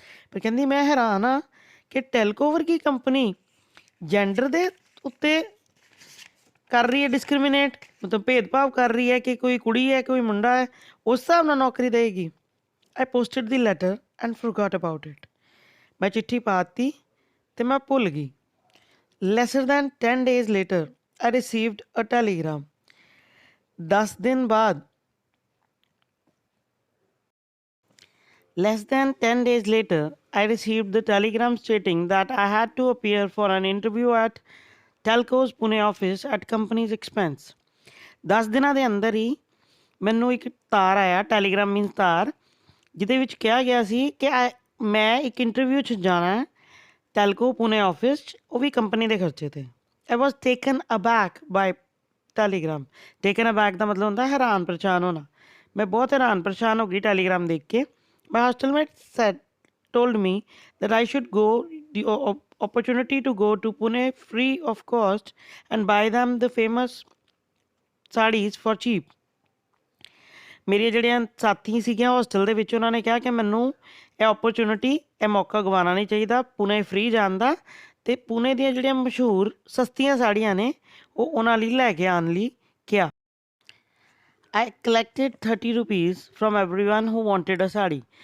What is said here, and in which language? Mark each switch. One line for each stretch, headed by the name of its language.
Punjabi: ਪਰ ਕਹਿੰਦੀ ਮੈਂ ਹੈਰਾਨ ਹਾਂ ਕਿ ਟੈਲਕੋ ਵਰਗੀ ਕੰਪਨੀ ਜੈਂਡਰ ਦੇ ਉੱਤੇ ਕਰ ਰਹੀ ਹੈ ਡਿਸਕ੍ਰਿਮੀਨੇਟ, ਮਤਲਬ ਭੇਦਭਾਵ ਕਰ ਰਹੀ ਹੈ ਕਿ ਕੋਈ ਕੁੜੀ ਹੈ ਕੋਈ ਮੁੰਡਾ ਹੈ ਉਸ ਹਿਸਾਬ ਨਾਲ ਨੌਕਰੀ ਦੇਵੇਗੀ।
English: I posted the letter and forgot about it.
Punjabi: ਮੈਂ ਚਿੱਠੀ ਪਾ ਦਿੱਤੀ ਅਤੇ ਮੈਂ ਭੁੱਲ ਗਈ।
English: Lesser than 10 days later I received a telegram।
Punjabi: 10 ਦਿਨ ਬਾਅਦ,
English: less than 10 days later I received the telegram stating that I had to appear for an interview at Telco's Pune office at company's expense।
Punjabi: 10 ਦਿਨਾਂ ਦੇ ਅੰਦਰ ਹੀ ਮੈਨੂੰ ਇੱਕ ਤਾਰ ਆਇਆ, Telegram means ਤਾਰ, ਜਿਹਦੇ ਵਿੱਚ ਕਿਹਾ ਗਿਆ ਸੀ ਕਿ ਮੈਂ ਇੱਕ ਇੰਟਰਵਿਊ 'ਚ ਜਾਣਾ ਟੈਲਕੋ ਪੁਣੇ ਆਫਿਸ 'ਚ, ਉਹ ਵੀ ਕੰਪਨੀ ਦੇ ਖਰਚੇ 'ਤੇ।
English: I was taken aback by telegram.
Punjabi: ਟੇਕਨ ਅਬੈਕ ਦਾ ਮਤਲਬ ਹੁੰਦਾ ਹੈਰਾਨ ਪਰੇਸ਼ਾਨ ਹੋਣਾ। ਮੈਂ ਬਹੁਤ ਹੈਰਾਨ ਪਰੇਸ਼ਾਨ ਹੋ ਗਈ ਟੈਲੀਗ੍ਰਾਮ ਦੇਖ ਕੇ।
English: My hostelmate said told me that I should go the opportunity to go to Pune free of cost and buy them the famous sarees for cheap।
Punjabi: ਮੇਰੀਆਂ ਜਿਹੜੀਆਂ ਸਾਥੀ ਸੀਗੀਆਂ ਹੋਸਟਲ ਦੇ ਵਿੱਚ ਉਹਨਾਂ ਨੇ ਕਿਹਾ ਕਿ ਮੈਨੂੰ ਇਹ ਓਪਰਚੁਨਿਟੀ, ਇਹ ਮੌਕਾ ਗਵਾਉਣਾ ਨਹੀਂ ਚਾਹੀਦਾ ਪੁਣੇ ਫ੍ਰੀ ਜਾਣ ਦਾ, ਅਤੇ ਪੁਣੇ ਦੀਆਂ ਜਿਹੜੀਆਂ ਮਸ਼ਹੂਰ ਸਸਤੀਆਂ ਸਾੜੀਆਂ ਨੇ ਉਹ ਉਹਨਾਂ ਲਈ ਲੈ ਕੇ ਆਉਣ ਲਈ ਕਿਹਾ।
English: I collected 30 rupees from everyone who wanted a sari.